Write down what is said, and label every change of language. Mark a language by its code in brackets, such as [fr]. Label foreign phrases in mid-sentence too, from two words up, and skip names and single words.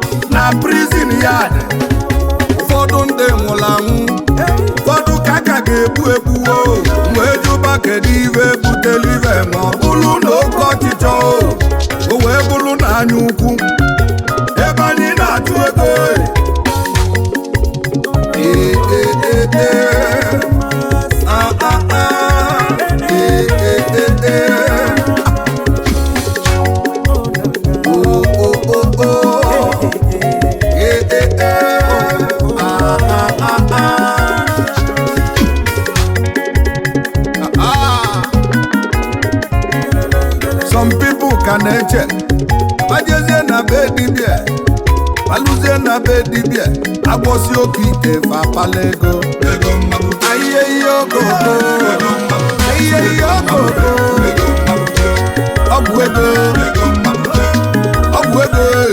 [ig] Na [en] prison yard, [ig] ụfọdụ ndị nwụrụ anwụ, ụfọdụ ka a ka ga-egbu egbu, o. Wee jụba kedu iwe butelu iwe ma ọ bụrụ na oke ọchịchọ, o. O wee bụrụ na anya ukwu, ebe anyị na-achụ ego, e. E, e, e, e. Ah, ah, ah. E, e, e, e. Oh, oh, oh, oh. E, e, e. Ah, ah, ah, ah. Ah, ah. [en] Some people [ig] ka na-eche, bajezie na be dibia, balụzie na be dibia, agbọsi oke ite fa apala ego. Ayiye ihe okoko. Ayiye ihe okoko. Ọ bụ ego. Ọ bụ ego.